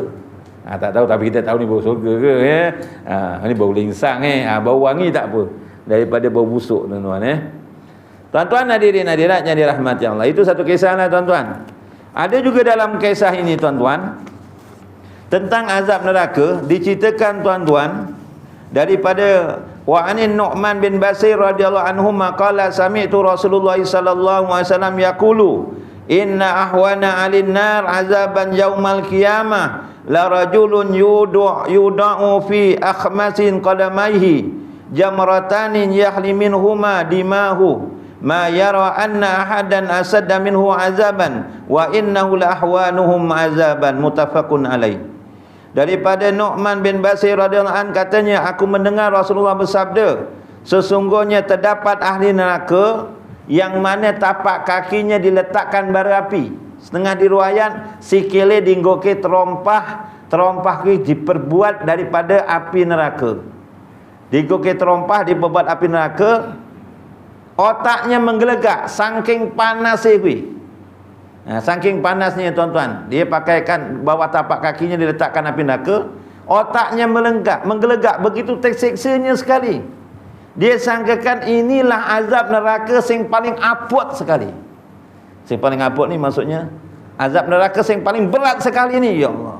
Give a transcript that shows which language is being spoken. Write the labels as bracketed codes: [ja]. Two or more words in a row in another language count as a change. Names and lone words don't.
[ms] Tak tahu, tapi kita tahu ni bau surga ke, ya. Ni bau lingsang, bau wangi tak apa daripada bau busuk tuan-tuan, Tuan-tuan hadirin hadirat yang dirahmati Allah. Itu satu kisahlah tuan-tuan. Ada juga dalam kisah ini tuan-tuan tentang azab neraka, diceritakan tuan-tuan daripada wa'anin Nu'man [ar] بن بشير رضي الله عنه قال سمعت رسول الله صلى الله عليه وسلم يقول إن أهون على النار عذابا يوم القيامة لرجل يوضع في أخمص قدميه جمرتان يغلي منهما دماغه ما يرى أن أحدا أشد منه عذابا وإنه لأهونهم عذابا متفق عليه. [ms] Daripada Nu'man bin Bashir [ar] رضي الله عنه [ms] katanya, aku mendengar Rasulullah bersabda, sesungguhnya terdapat ahli neraka yang mana tapak kakinya diletakkan bara api. Setengah diriwayat [jv] sikile dinggoke [ms] terompah diperbuat daripada api neraka. Dinggoke terompah diperbuat api neraka, otaknya menggelegak saking panasnya kuwi. Saking panasnya tuan-tuan, dia pakaikan bawah tapak kakinya diletakkan api neraka, otaknya menggelegak begitu tersiksanya sekali. Dia sangkakan inilah azab neraka yang paling abot sekali. Yang paling abot ni maksudnya azab neraka yang paling berat sekali ni, ya Allah.